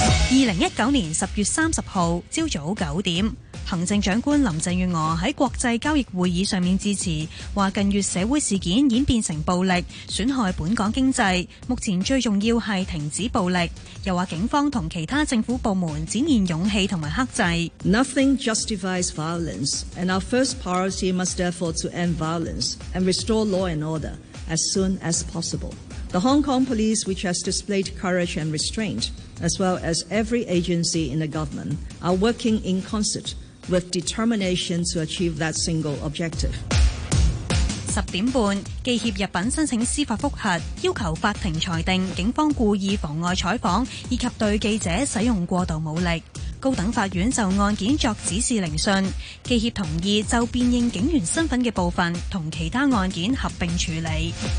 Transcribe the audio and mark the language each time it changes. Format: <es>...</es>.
<yue>2019年10月30号朝早9点，行政长官林郑月娥在国际交易会议上面致辞，话近月社会事件演变成暴力，损害本港经济，目前最重要是停止暴力。又话警方同其他政府部门展现勇气同埋克制。</yue> <en>Nothing justifies violence, and our first priority must therefore to end violence and restore law and order as soon as possible. The Hong Kong police, which has displayed courage and restraint, as well as every agency in the government, are working in concert. With determination to achieve that single objective.</en> <yue>十点半，记协入禀申请司法复核，要求法庭裁定警方故意妨碍采访以及对记者使用过度武力。高等法院就案件作指示聆讯，记协同意就辨认警员身份的部分同其他案件合并处理。</yue>